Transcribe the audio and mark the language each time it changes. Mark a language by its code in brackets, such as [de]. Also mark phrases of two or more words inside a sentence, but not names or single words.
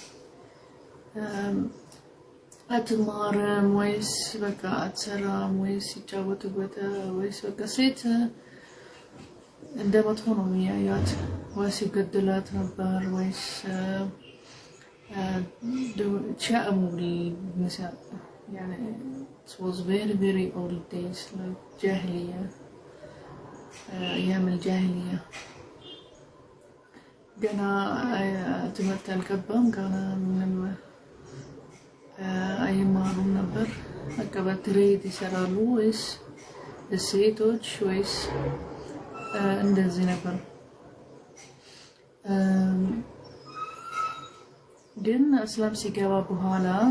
[am] አትማርም ወይስ በቃ አትሰራም ወይስ ይጫወቱበት ወይስ በቃ ሴት እንደ መጥፎ ነው የሚያዩት። ወይስ ይገድላት ነበር ወይስ ቻሙሊ [ar] مثلا يعني [en] it was very old days like [ar] جاهلية أيام الجاهلية. [am] ገና ትምህርት አልገባም፣ ገና ምንም አይማሩም ነበር። በቃ በትሬት ይሰራሉ ወይስ ሴቶች ወይስ እንደዚህ ነበር። ግን እስላም ሲገባ በኋላ